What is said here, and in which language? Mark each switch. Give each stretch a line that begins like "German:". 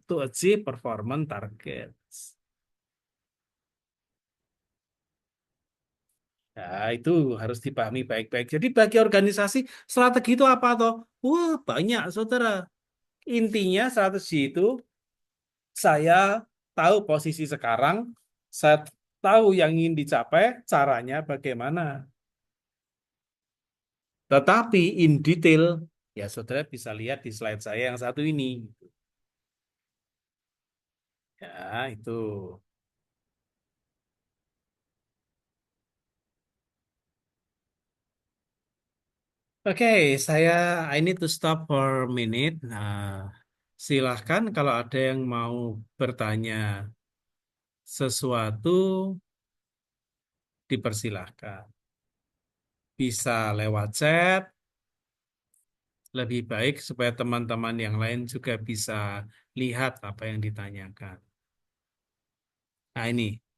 English: To achieve performance targets.
Indonesian: Nah, itu harus dipahami baik-baik. Jadi bagi organisasi, strategi itu apa toh? Wah, banyak, saudara. Intinya strategi itu saya tahu posisi sekarang, saya tahu yang ingin dicapai, caranya bagaimana. Tetapi
English: in detail,
Indonesian: ya saudara bisa lihat di slide saya yang satu ini. Ya, itu.
English: Oke, I need to stop for a minute.
Indonesian: Nah, silahkan kalau ada yang mau bertanya sesuatu, dipersilahkan. Bisa lewat chat, lebih baik supaya teman-teman yang lain juga bisa lihat apa yang ditanyakan. Nah, ini.